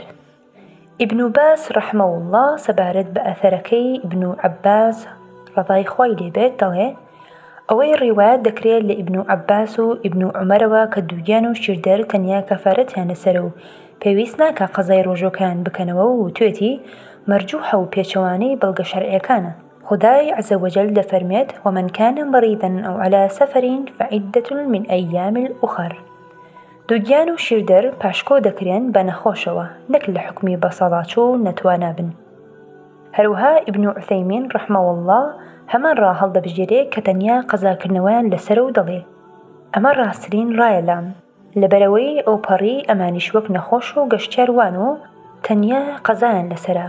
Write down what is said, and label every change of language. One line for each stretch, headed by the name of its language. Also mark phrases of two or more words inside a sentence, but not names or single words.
Central Kurdish: ئیبن باز
Arabic: ڕەحمەهو الله
Central Kurdish: سەبارەت بە ئەثەرەکەی ئیبن عەباس ڕەضای خوای لێبێت دەڵێ ئەوەی ڕیوایەت دەکرێت لە ئیبن عەباس و ئیبن عومەرەوە کە دووگیان و شیردەر تەنیا کەفارەتیان لەسەرە و پێویست ناکە قەزای ڕۆژۆکان بکەنەوە و توێتی مەرجوحە و پێچەوانەی بەڵگە شەرعیەکانە.
Arabic: خدای عز وجل دەفەرمێت ومن كان مريضا أو على سفر فعدة من أيام الأخر.
Central Kurdish: دووگیان و شیردەر پاشکۆ دەکرێن بە نەخۆشەوە نەک لە حکمی بەسەڵات و نەتوانا بن. هەروەها ئیبن عوثەیمین
Arabic: ڕەحمەهو الله
Central Kurdish: هەمان ڕا هەڵدەبژێرێت کە تەنیا قەزاکردنەوەیان لەسەرە و دەڵێ ئەمە ڕاستترین ڕایە لام لەبەرەوەی ئەو پەڕی ئەمانیش وەک نەخۆش و گەشتیاروان و تەنیا قەزایان لەسەرە.